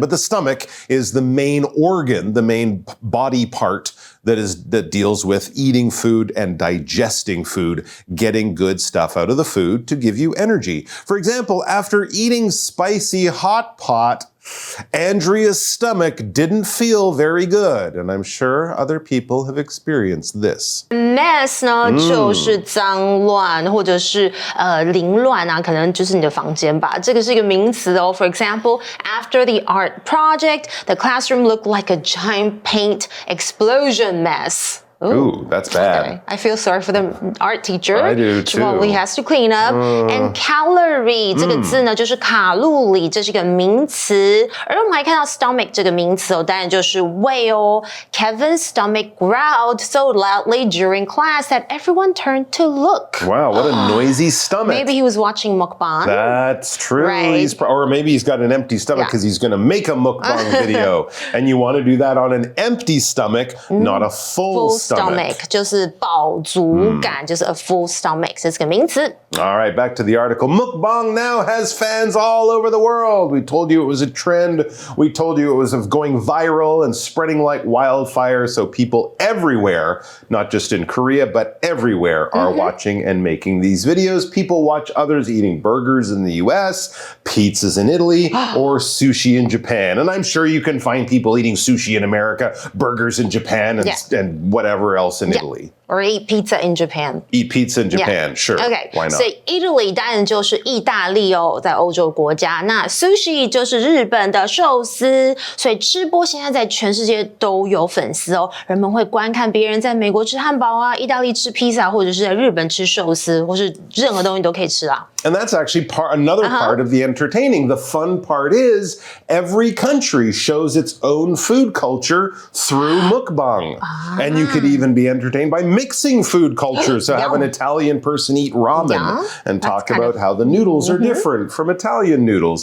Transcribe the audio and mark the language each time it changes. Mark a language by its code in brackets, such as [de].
[en] But the stomach is the main organ, the main body part that deals with eating food and digesting food, getting good stuff out of the food to give you energy. For example, after eating spicy hot pot, Andrea's stomach didn't feel very good, and I'm sure other people have experienced this. [zh] Mess 呢，就是脏乱或者是凌乱啊，可能就是你的房间吧。这个是一个名词哦。 [en] For example, after the art project, the classroom looked like a giant paint explosion mess. Ooh, that's bad. Okay. I feel sorry for the art teacher. I do too. Well, he has to clean up. [zh] And calorie 这个字呢，就是卡路里，这是一个名词。而我们还看到 stomach 这个名词哦，当然就是胃哦。 [en] Kevin's stomach growled so loudly during class that everyone turned to look. Wow, what a noisy stomach. Maybe he was watching mukbang. That's true. Right. Or maybe he's got an empty stomach because he's going to make a mukbang video. And you want to do that on an empty stomach, not a full stomach. [zh] 就是饱足感，就是 [en] a full stomach [zh] 这是个名词。 [en] All right, back to the article. Mukbang now has fans all over the world. We told you it was a trend. We told you it was going viral and spreading like wildfire. So people everywhere, not just in Korea, but everywhere are watching and making these videos. People watch others eating burgers in the US, pizzas in Italy, or sushi in Japan. And I'm sure you can find people eating sushi in America, burgers in Japan, and whatever else in Italy. Or eat pizza in Japan. Eat pizza in Japan, sure. Okay, why not? [zh] 所以 Italy 当然就是意大利哦，在欧洲国家。那 sushi 就是日本的寿司，所以吃播现在在全世界都有粉丝哦。人们会观看别人在美国吃汉堡啊，意大利吃披萨，或者是在日本吃寿司，或是任何东西都可以吃啊。 [en] And that's actually another part of the entertaining. The fun part is every country shows its own food culture through mukbang. And you could even be entertained by mixing food cultures. So have an Italian person eat ramen and talk about how the noodles are different from Italian noodles.